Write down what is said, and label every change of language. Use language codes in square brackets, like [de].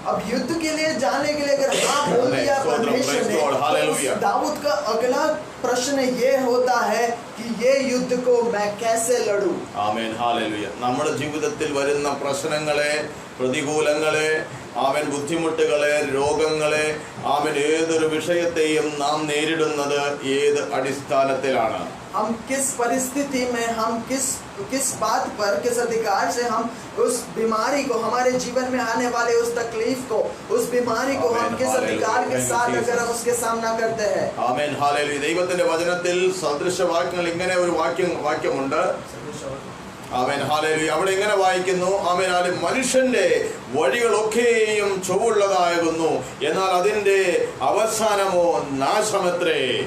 [hi] अब युद्ध के लिए जाने के लिए अगर हाँ बोल दिया परमेश्वर ने, तो दाऊद का अगला प्रश्न ये होता है कि ये युद्ध को मैं कैसे लड़ूं। [ml] Amen hallelujah. നമ്മുടെ ജീവിതത്തിൽ വരുന്ന പ്രശ്നങ്ങളെ, പ്രതികൂലങ്ങളെ, ആമേൻ ബുദ്ധിമുട്ടുകളെ, രോഗങ്ങളെ, ആമേൻ ഏതൊരു വിഷയത്തെയും നാം നേരിടുന്നത് ഏത് അടിസ്ഥാനത്തിലാണ്? [hi] हम किस परिस्थिति में, हम किस बात पर, किस अधिकार से हम उस बीमारी को, हमारे जीवन में आने वाले उस तकलीफ को, उस बीमारी को हम किस अधिकार के साथ अगर हम उसके सामना करते हैं। [ml] Amen hallelujah. ദൈവത്തിന്റെ വചനത്തിൽ സദൃശവാക്യങ്ങൾ ഇങ്ങനെ ഒരു വാക്യമുണ്ട്. Amen hallelujah. അവിടെ ഇങ്ങനെ വായിക്കുന്നു, ആമേൻ ഹല്ലേലൂയ, മനുഷ്യന്റെ വഴികളൊക്കെയും ചൊവ്വുള്ളതാകുന്നു, എന്നാൽ അതിന്റെ അവസാനമോ നാശമത്രേ.